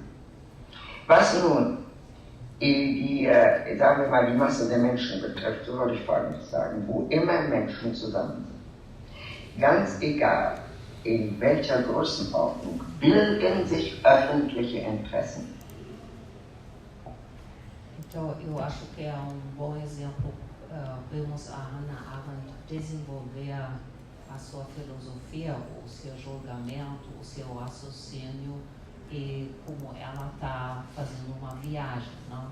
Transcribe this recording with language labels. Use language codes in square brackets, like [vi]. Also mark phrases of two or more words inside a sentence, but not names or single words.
[de] Was nun sagen wir mal, die Masse der Menschen betrifft, so würde ich Folgendes sagen: Wo immer Menschen zusammen sind, ganz egal in welcher Größenordnung, bilden sich öffentliche Interessen. [pt] Então, eu acho que é bom exemplo vemos a Hannah Arendt desenvolver a sua filosofia, o seu julgamento, o seu raciocínio, e como ela está fazendo uma viagem, não?